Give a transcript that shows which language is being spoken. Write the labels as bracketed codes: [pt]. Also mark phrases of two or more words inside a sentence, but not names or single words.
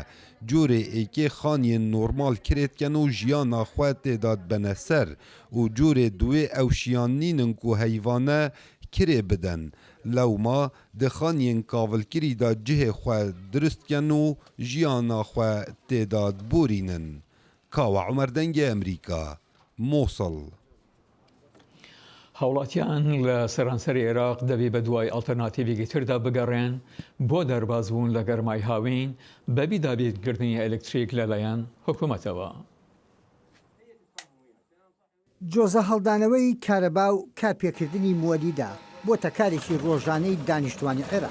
[ku] Corê êkê xaniyên normal kirêtken û jiyana xwe tê da dibene ser û corê duê ew şiyanînin ku heyvane kirê bidin. Lewma di xaniyên kavilkirî da cihê xwe durustken û jiyana xwe tê da borînin. Kawa Umer Dengê Emerîka. Mosul. [ckb] هاوڵاتیان لە سەرانسەری عێراق دەبێ بە دوای ئەڵتەرناتیڤێکی تردا بگەڕێن بۆ دەربازبوون لە گەرمای هاوین بەبی دابێتکردنی ئەلکتریک لەلایەن حکوومەتەوە. جۆزە هەڵدانەوەی کارەبا و کارپێکردنی مۆلیدا بۆتە کارێکی ڕۆژانەی دانیشتوانی عێراق.